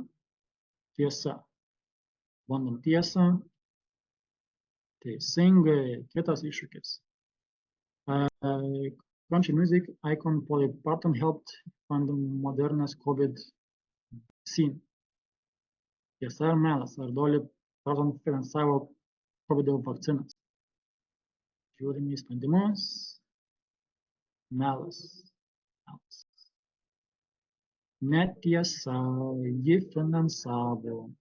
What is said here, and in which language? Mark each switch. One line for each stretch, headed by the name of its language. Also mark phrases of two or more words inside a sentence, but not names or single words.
Lithuanian: Tiesa. Bandom tiesą. Teisingai. Kitas iššūkis.
English: Country music icon Dolly Parton helped fund the modernist COVID vaccine.
Lithuanian: Tiesa ar melas? Ar Dolly Parton finansavo COVID vakcinas? Žiūrime į sprendimus. Melas. Netiesa, ji finansavo.